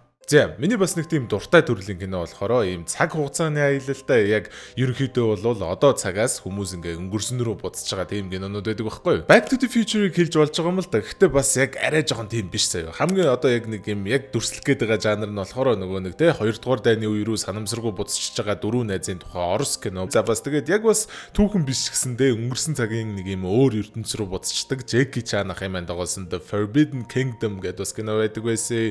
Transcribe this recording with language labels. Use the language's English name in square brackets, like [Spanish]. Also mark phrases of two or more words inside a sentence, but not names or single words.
[Mongolian] За миний бас нэг тийм дуртай төрлийн кино болохоор ийм цаг хугацааны аялалтай яг ерөнхийдөө бол одоо цагаас хүмүүс ингээ өнгөрсөн рүү буцаж байгаа тийм кинонууд байдаг байхгүй юу? Back to the Future-ыг хэлж болж байгаа юм л да. Гэхдээ бас яг арай жоохон тийм биш заяа. Хамгийн одоо яг нэг юм яг дүрслэх гээд байгаа жанр нь болохоор нөгөө нэг те 2 дугаар дайны үе рүү санамсаргуу буцчихж байгаа дөрвөн найзын тухай орос кино. За бас тэгээд яг бас түүхэн биш гэсэндээ өнгөрсөн цагийн нэг юм өөр ертөнц рүү буцчихдаг Jackie Chan ах юм дагуулсан The Forbidden Kingdom гэдэг бас кино байдаг байсан.